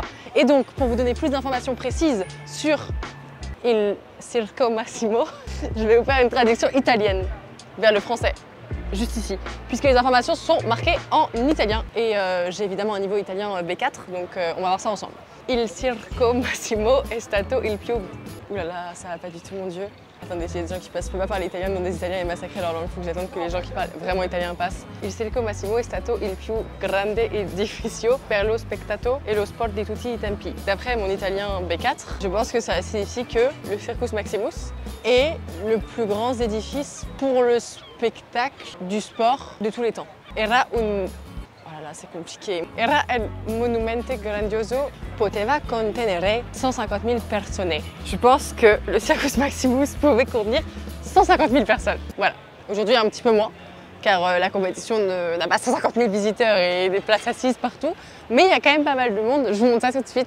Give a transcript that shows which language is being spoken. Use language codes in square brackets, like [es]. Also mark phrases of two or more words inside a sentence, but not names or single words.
[fr] Et donc, pour vous donner plus d'informations précises sur Il Circo Massimo, je vais vous faire une traduction italienne vers le français, juste ici, puisque les informations sont marquées en italien. Et j'ai évidemment un niveau italien B4, donc on va voir ça ensemble. [it] Il Circo Massimo è stato il più... [fr] Ouh là là, ça va pas du tout, mon Dieu. Attendez, il y a des gens qui passent, je peux pas parler italien, donc des Italiens et massacrer leur langue, il faut que j'attende que les gens qui parlent vraiment italien passent. [it] Il Circo Massimo è stato il più grande edificio per lo spettacolo e lo sport di tutti i tempi. [fr] D'après mon italien B4, je pense que ça signifie que le Circus Maximus est le plus grand édifice pour le spectacle du sport de tous les temps. [it] Era un... [fr] Oh là là, c'est compliqué. [it] Era un monumento grandioso, poteva contenere 150 000 personnes. [fr] Je pense que le Circus Maximus pouvait contenir 150 000 personnes. Voilà. Aujourd'hui, un petit peu moins, car la compétition n'a pas 150 000 visiteurs et des places assises partout. Mais il y a quand même pas mal de monde. Je vous montre ça tout de suite.